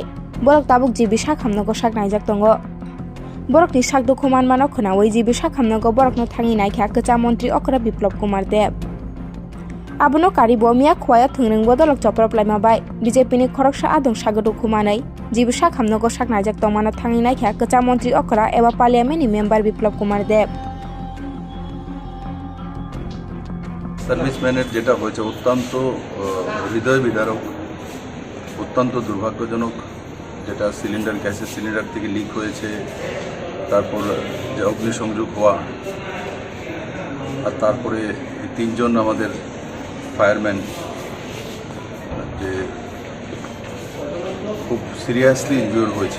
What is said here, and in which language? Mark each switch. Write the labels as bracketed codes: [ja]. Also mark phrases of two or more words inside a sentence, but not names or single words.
[trp] Borok Tabuk Jibi Shakhamnogo Shaknaijak Tongo. Borok ni Shakdo Kuman Manokuna, Jibi Shakhamnogo Borok no Tangi Naika Kacha Montri Okra Biplop Kumar Deb. Abono Karibo Mia Kwaya Tuning Bodolok Choprop Lamabai. BJP ni Koroksha Adong Shagado Kumanai. Jibi Shakhamnogo Shaknaijak Tongmana Tangi Naika Kacha Montri Okra Eva [en] Parliament member [trp] Biplop Kumar Deb. [bn] সার্ভিসম্যানের যেটা হয়েছে অত্যন্ত হৃদয় বিদারক, অত্যন্ত দুর্ভাগ্যজনক। যেটা গ্যাসের সিলিন্ডার থেকে লিক হয়েছে, তারপর যে অগ্নিসংযোগ হওয়া, আর তারপরে তিনজন আমাদের ফায়ারম্যান যে খুব [en] seriously injured [bn] হয়েছে।